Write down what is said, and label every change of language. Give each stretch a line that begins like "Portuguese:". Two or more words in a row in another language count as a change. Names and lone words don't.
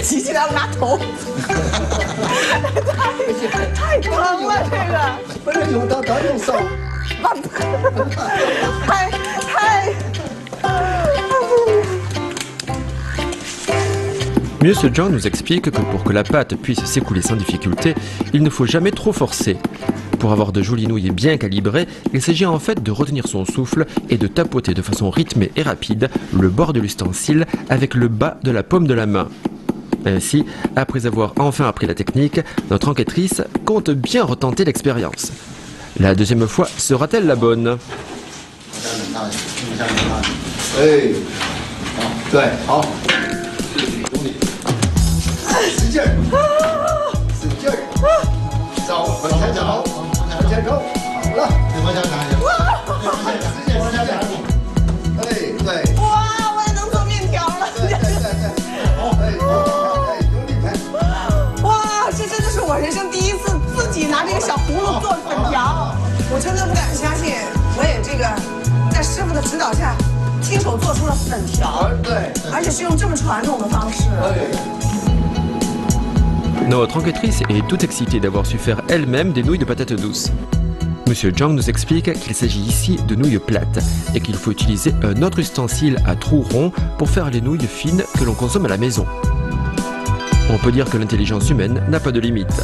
Chinese: 提起来我拿头，太疼了，这个。不是用到用手。太。
French: M. Zhang nous explique que pour que la pâte puisse s'écouler sans difficulté, il ne faut jamais trop forcer. Pour avoir de jolies nouilles bien calibrées, il s'agit en fait de retenir son souffle et de tapoter de façon rythmée et rapide le bord de l'ustensile avec le bas de la paume de la main. Ainsi, après avoir enfin appris la technique, notre enquêtrice compte bien retenter l'expérience. La deuxième fois sera-t-elle la bonne?
Chinese: 哎，对，好。使劲儿，使劲儿，走，往前走，往前走，好了，往前看一下，使劲，往前看，哎，对，哇，我也能做面条了！对，哎，用力拍，哇，这真的是我人生第一次自己拿这个小葫芦做粉条，我真的不敢相信，我也这个在师傅的指导下，亲手做出了粉条，对，而且是用这么传统的方式。
French: Notre enquêtrice est toute excitée d'avoir su faire elle-même des nouilles de patates douces. Monsieur Zhang nous explique qu'il s'agit ici de nouilles plates et qu'il faut utiliser un autre ustensile à trous ronds pour faire les nouilles fines que l'on consomme à la maison. On peut dire que l'intelligence humaine n'a pas de limite.